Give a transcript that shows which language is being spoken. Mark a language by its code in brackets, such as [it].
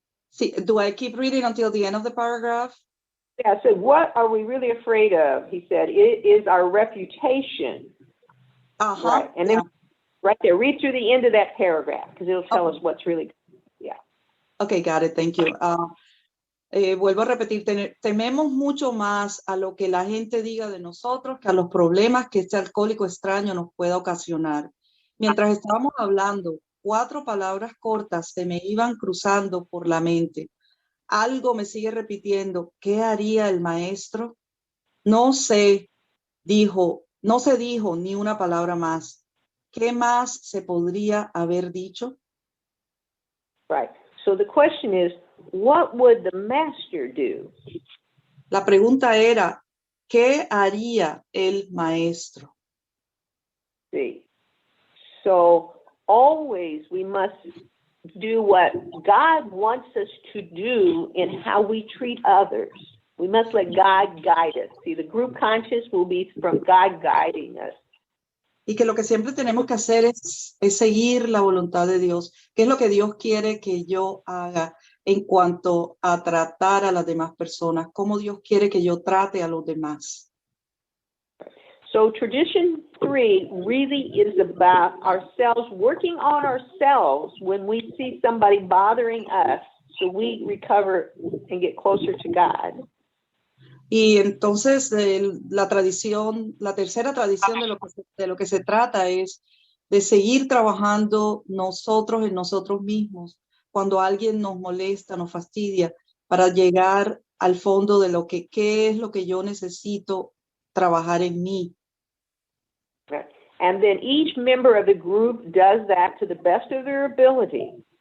[en] See, do I keep reading until the end of the paragraph? Yeah, so what are we really afraid of? He said, it is our reputation. Uh-huh. Right, and then right there, read through the end of that paragraph because it'll tell us what's really, yeah. Okay, got it, thank you. [es] Vuelvo a repetir, tememos mucho más a lo que la gente diga de nosotros que a los problemas que este alcohólico extraño nos pueda ocasionar. Mientras estábamos hablando, 4 palabras cortas se me iban cruzando por la mente. Algo me sigue repitiendo, ¿qué haría el maestro? No se dijo ni una palabra más. ¿Qué más se podría haber dicho? [en] Right. So the question is, what would the master do? [es] La pregunta era, ¿qué haría el maestro? [en] See. So always we must do what God wants us to do in how we treat others. We must let God guide us. See, the group conscious will be from God guiding us. [es] Y que lo que siempre tenemos que hacer es seguir la voluntad de Dios. ¿Qué es lo que Dios quiere que yo haga en cuanto a tratar a las demás personas? ¿Cómo Dios quiere que yo trate a los demás? [en] So tradition 3 really is about ourselves, working on ourselves when we see somebody bothering us, so we recover and get closer to God. [es] Y entonces la tercera tradición de lo que se trata es de seguir trabajando nosotros en nosotros mismos cuando alguien nos molesta, nos fastidia, para llegar al fondo de qué es lo que yo necesito trabajar en mí. [en] And then each member of the group does that to the best of their ability.